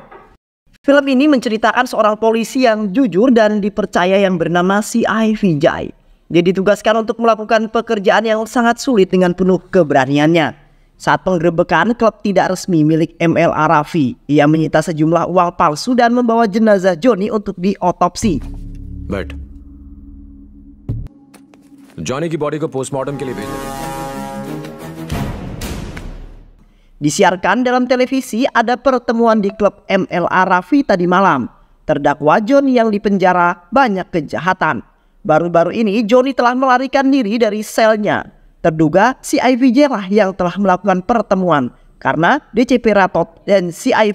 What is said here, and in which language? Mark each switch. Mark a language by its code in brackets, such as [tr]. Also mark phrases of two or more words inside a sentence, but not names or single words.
[id] Film ini menceritakan seorang polisi yang jujur dan dipercaya yang bernama C.I. Vijay. Dia ditugaskan untuk melakukan pekerjaan yang sangat sulit dengan penuh keberaniannya. Saat penggerebekan klub tidak resmi milik MLA Raffi, ia menyita sejumlah uang palsu dan membawa jenazah Johnny untuk diotopsi. [hi] बट जॉनी की बॉडी को पोस्टमार्टम के लिए भेज दो। [id] Disiarkan dalam televisi ada pertemuan di klub MLA Raffi tadi malam. Terdakwa Johnny yang dipenjara banyak kejahatan. Baru-baru ini Johnny telah melarikan diri dari selnya. Terduga C.I. Vijay lah yang telah melakukan pertemuan karena DCP Ratot dan C.I.